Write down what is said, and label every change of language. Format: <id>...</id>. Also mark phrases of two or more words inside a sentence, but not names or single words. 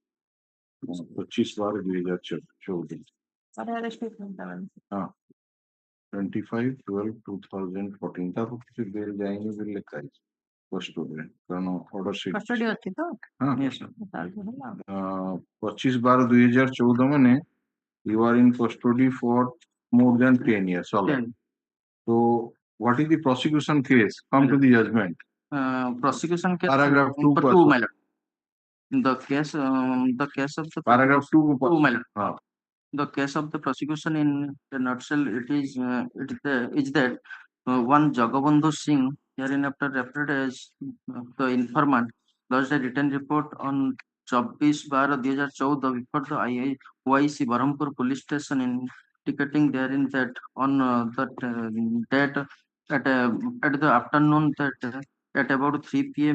<or>25/12/2014. 25/12/2014 ତାକୁ କିଛି ବେଲ ଯାଇନି ବୋଲି ଲେଖା ହେଇଛି କଷ୍ଟଡିରେ କାରଣ</or> <en>order sheet</en> <or>କଷ୍ଟଡି ଅଛି ତ?</or> <en>ହଁ 25/12/2014 ମାନେ you are in custody for more than 10 years. All right. So what is the prosecution case? Come to the judgment. Prosecution case paragraph 2 melody. The case of the paragraph 2 melody. The case of the prosecution in a nutshell it is that one Jagabandhu Singh herein after referred as the informant lodged a written report on 24/12/2014 before the IIYC Berhampur police station indicating therein that on that date at the afternoon that at about 3 p.m.</en>